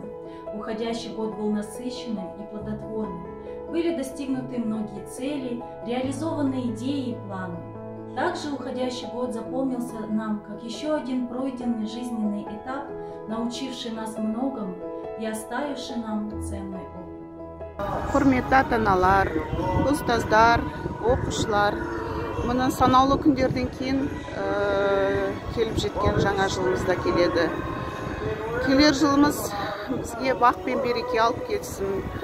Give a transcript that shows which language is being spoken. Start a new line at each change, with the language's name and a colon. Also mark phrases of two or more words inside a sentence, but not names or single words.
Russian: Уходящий год был насыщенным и плодотворным. Были достигнуты многие цели, реализованы идеи и планы. Также уходящий год запомнился нам как еще один пройденный жизненный этап, научивший нас многому и оставивший нам ценный опыт.
Kazakh: Құрметті ата-аналар, ұстаздар, оқушылар, мұны санаулы күндерден кейін келіп жеткен жаңа жылымызда келеді. Келер жылымыз бізге бақ пен береке алып келсін.